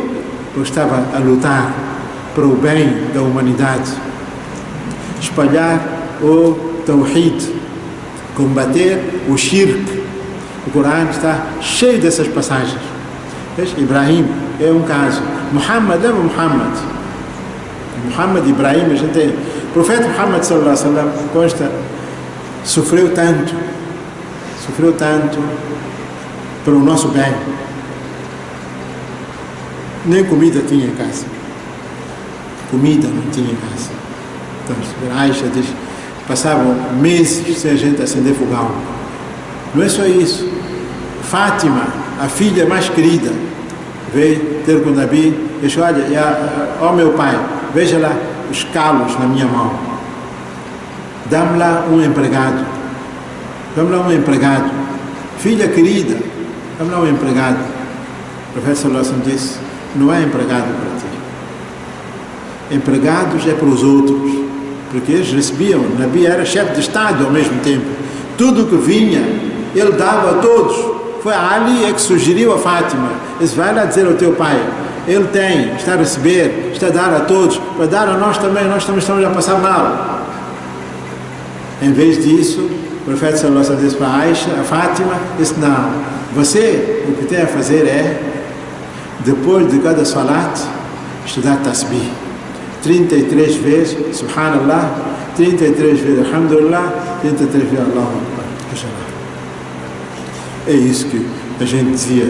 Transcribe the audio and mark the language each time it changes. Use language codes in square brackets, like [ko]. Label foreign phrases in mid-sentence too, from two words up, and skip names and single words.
[pt] Porque estava a lutar para o bem da humanidade, espalhar o Tawhid, combater o Shirk. O Corão está cheio dessas passagens. Ibrahim é um caso. Muhammad é Muhammad e Ibrahim, a gente tem. O profeta Muhammad [ar] صلى الله عليه وسلم [pt] consta, sofreu tanto para o nosso bem. Nem comida tinha em casa. Comida não tinha em casa. Então, Aisha diz, passavam meses sem a gente acender fogão. Não é só isso. Fátima, a filha mais querida, veio ter com o Nabi e disse: olha, ó meu pai, veja lá os calos na minha mão. Dá-me lá um empregado. Filha querida, dá-me lá um empregado. O profeta [ar] صلى الله عليه وسلم [pt] disse: não é empregado para ti. Empregados é para os outros. Porque eles recebiam, o Nabi era chefe de Estado ao mesmo tempo. Tudo que vinha, ele dava a todos. Foi a Ali que sugeriu a Fátima: disse, vai lá dizer ao teu pai, ele tem, está a receber, está a dar a todos, para dar a nós também estamos a passar mal. Em vez disso, o profeta [ar] صلى الله عليه وسلم [pt] disse para Aisha, a Fátima, disse: não, você o que tem a fazer é, depois de cada salat, estudar tasbih 33 vezes, subhanallah, 33 vezes alhamdulillah, 33 vezes [ar] الله أكبر. [pt] É isso que a gente dizia.